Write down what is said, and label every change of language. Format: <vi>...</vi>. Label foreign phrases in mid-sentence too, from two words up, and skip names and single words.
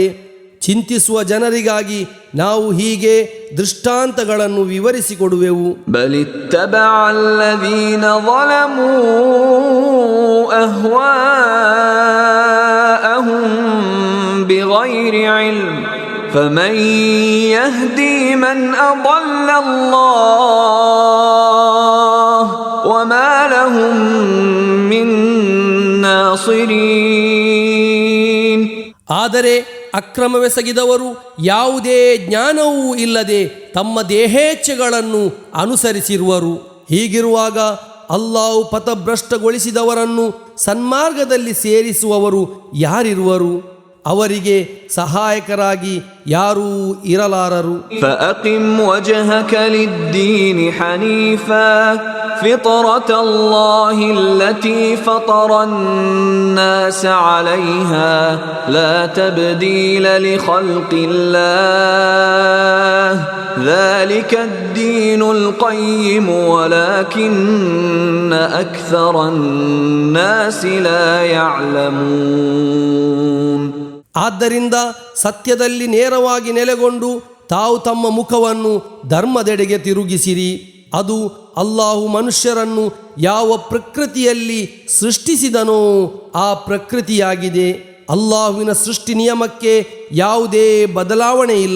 <kn>ಚಿಂತಿಸುವ ಜನರಿಗಾಗಿ ನಾವು ಹೀಗೆ ದೃಷ್ಟಾಂತಗಳನ್ನು ವಿವರಿಸಿಕೊಡುವೆವು.</kn> <ar>بل اتبع الذين ظلموا أهواءهم بغير علم فمن يهدي من أضل الله وما لهم من ناصرين.</ar> <kn>ಆದರೆ ಅಕ್ರಮವೆಸಗಿದವರು ಯಾವುದೇ ಜ್ಞಾನವೂ ಇಲ್ಲದೆ ತಮ್ಮ ದೇಹೇಚ್ಛೆಗಳನ್ನು ಅನುಸರಿಸಿರುವರು. ಹೀಗಿರುವಾಗ ಅಲ್ಲಾಹು ಪಥಭ್ರಷ್ಟಗೊಳಿಸಿದವರನ್ನು ಸನ್ಮಾರ್ಗದಲ್ಲಿ ಸೇರಿಸುವವರು ಯಾರಿರುವರು? ಅವರಿಗೆ ಸಹಾಯಕರಾಗಿ ಯಾರೂ ಇರಲಾರರು.</kn> <ar>فأقم وجهك للدين حنيفا فطرة الله التي فطر الناس عليها لا تبديل لخلق الله ذلك الدين القيم ولكن أكثر الناس لا يعلمون.</ar> <kn>ಆದ್ದರಿಂದ ಸತ್ಯದಲ್ಲಿ ನೇರವಾಗಿ ನೆಲೆಗೊಂಡು ತಾವು ತಮ್ಮ ಮುಖವನ್ನು ಧರ್ಮದೆಡೆಗೆ ತಿರುಗಿಸಿರಿ. ಅದು ಅಲ್ಲಾಹು ಮನುಷ್ಯರನ್ನು ಯಾವ ಪ್ರಕೃತಿಯಲ್ಲಿ ಸೃಷ್ಟಿಸಿದನೋ ಆ ಪ್ರಕೃತಿಯಾಗಿದೆ. ಅಲ್ಲಾಹುವಿನ ಸೃಷ್ಟಿ ನಿಯಮಕ್ಕೆ ಯಾವುದೇ ಬದಲಾವಣೆ ಇಲ್ಲ.</kn>